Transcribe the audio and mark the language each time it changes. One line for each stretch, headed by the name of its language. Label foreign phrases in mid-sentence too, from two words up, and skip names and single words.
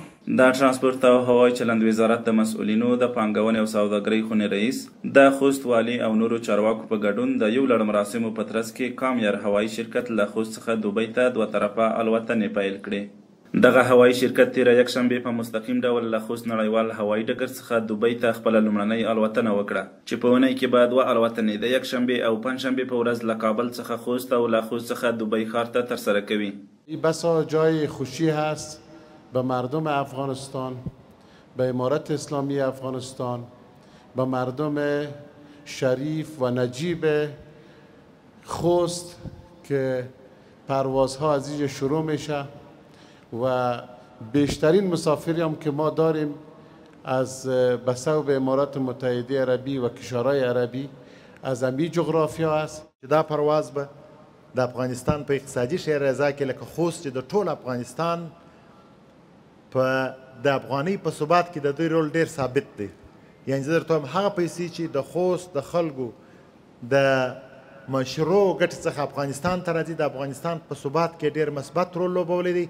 Pashto: د ترانسپورت او هوایي چلند وزارت د مسؤلینو د پانګونې او سوداګرۍ خونې رئیس د خوست والي او نورو چارواکو په ګډون د یو لړ مراسمو په ترڅ کې کامیر هوایي شرکت له خوست څخه دوبۍ ته 2 طرفه الوتنې پیل کړې. دغه هوایي شرکت تېره یکشنبې په مستقیم ډول له خوست نړیوال هوایي ډګر څخه دوبۍ ته خپله لومړنۍ الوتنه وکړه چې په اونۍ کې به 2 الوتنې د یکشنبې او پنجشنبې په ورځ له کابل څخه خوست او له خوست څخه دوبۍ ښار ته ترسره کوي.
Persian: بسا جای خوشی هست به مردم افغانستان، به امارت اسلامی افغانستان، به مردم شریف و نجیب خوست که پروازها از اینجا شروع میشه و بیشترین مسافری هم که ما داریم از بصوب امارات متحده عربی و کشورهای عربی از امی جغرافیا است.
Pashto: دا پرواز به د افغانستان په اقتصادي شهرزا کې لکه خوست چې د ټول افغانستان په د افغانۍ په ثبات کې د دوی رول ډیر ثابت دی. یعنې زه درته وایم هغه پیسې چې د خوست د خلکو د مشروع ګټې څخه افغانستان ته راځي د افغانستان په ثبات کې ډیر مثبت رول لوبولی دی.